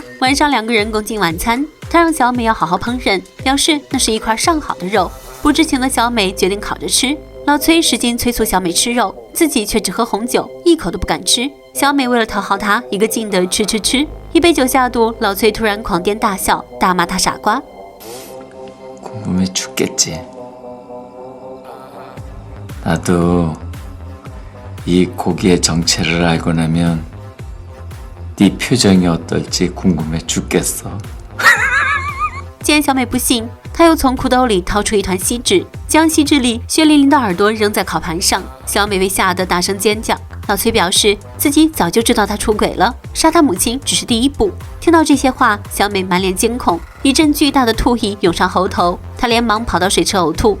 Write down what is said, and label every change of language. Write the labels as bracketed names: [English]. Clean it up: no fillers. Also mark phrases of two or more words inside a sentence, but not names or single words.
[Chinese] 晚上2个人共进晚餐，他让小美要好好烹饪，表示那是一块上好的肉。不知情的小美决定烤着吃。老崔使劲催促小美吃肉，自己却只喝红酒，一口都不敢吃。小美为了讨好他，一个劲的吃。一杯酒下肚，老崔突然狂癫大笑，大骂他傻瓜。 [Korean] 궁금해 죽겠지. 나도 이 고기의 정체를 알고 나면 네 표정이 어떨지 궁금해 죽겠어. [Chinese] 见小美不信，他又从裤兜里掏出一团锡纸，将锡纸里血淋淋的耳朵扔在烤盘上。小美被吓得大声尖叫。老崔表示自己早就知道他出轨了，杀他母亲只是第一步。听到这些话，小美满脸惊恐，一阵巨大的吐意涌上喉头，她连忙跑到水池呕吐。